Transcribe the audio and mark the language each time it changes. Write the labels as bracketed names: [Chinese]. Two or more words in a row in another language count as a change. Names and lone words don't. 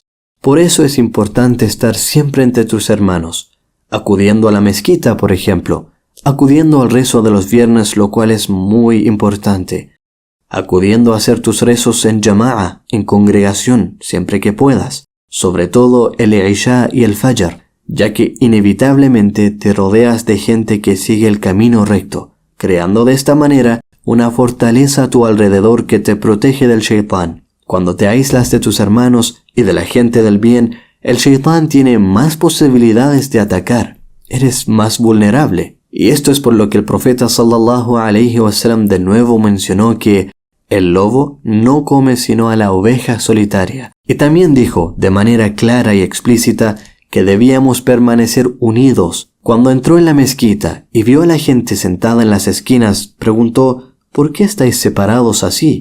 [Spanish] Por eso es importante estar siempre entre tus hermanos, acudiendo a la mezquita, por ejemplo, acudiendo al rezo de los viernes, lo cual es muy importante, acudiendo a hacer tus rezos en jama'a, en congregación, siempre que puedas, sobre todo el Isha y el Fajr, ya que inevitablemente te rodeas de gente que sigue el camino recto, creando de esta manera una fortaleza a tu alrededor que te protege del shaitán. Cuando te aíslas de tus hermanos y de la gente del bien, el shaitán tiene más posibilidades de atacar. Eres más vulnerable. Y esto es por lo que el profeta [Arabic] صلى الله عليه وسلم [Spanish] de nuevo mencionó que el lobo no come sino a la oveja solitaria. Y también dijo de manera clara y explícita que debíamos permanecer unidos. Cuando entró en la mezquita y vio a la gente sentada en las esquinas, preguntó: ¿por qué estáis separados así?